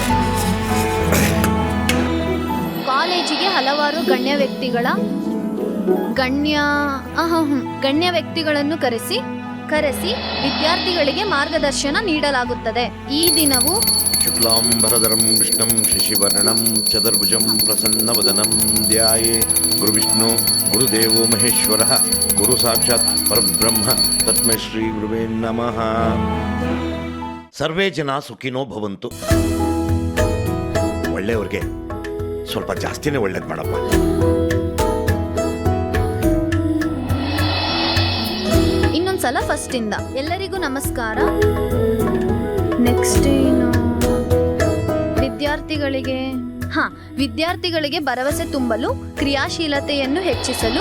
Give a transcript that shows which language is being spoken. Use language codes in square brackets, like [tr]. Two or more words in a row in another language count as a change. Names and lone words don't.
[kn] ಕಾಲೇಜಿಗೆ ಹಲವಾರು ಗಣ್ಯ ವ್ಯಕ್ತಿಗಳನ್ನು ಕರೆಸಿ ವಿದ್ಯಾರ್ಥಿಗಳಿಗೆ ಮಾರ್ಗದರ್ಶನ ನೀಡಲಾಗುತ್ತದೆ. ಈ ದಿನವು [sa] ಶುಕ್ಲಾಂಬರಧರಂ ಕೃಷ್ಣಂ ಶಶಿವರ್ಣಂ ಚತುರ್ಭುಜಂ ಪ್ರಸನ್ನವದನಂ ಧ್ಯಾಯೇ ಗುರುವಿಷ್ಣು ಗುರುದೇವೋ ಮಹೇಶ್ವರಃ ಗುರು ಸಾಕ್ಷಾತ್ ಪರಬ್ರಹ್ಮ ತಸ್ಮೈ ಶ್ರೀ ಗುರುವೇ ನಮಃ. ಸರ್ವೇ ಜನ ಸುಖಿನೋ ಭವಂತು. [kn] ಒಳ್ಳೆಯವ್ರಿಗೆ ಸ್ವಲ್ಪ ಜಾಸ್ತಿನೇ ಒಳ್ಳೇದು ಮಾಡಪ್ಪ. ಇನ್ನೊಂದ್ಸಲ ಫಸ್ಟ್ ಇಂದ ಎಲ್ಲರಿಗೂ ನಮಸ್ಕಾರ. ನೆಕ್ಸ್ಟ್ ಏನು? ವಿದ್ಯಾರ್ಥಿಗಳಿಗೆ ಭರವಸೆ ತುಂಬಲು ಕ್ರಿಯಾಶೀಲತೆಯನ್ನು ಹೆಚ್ಚಿಸಲು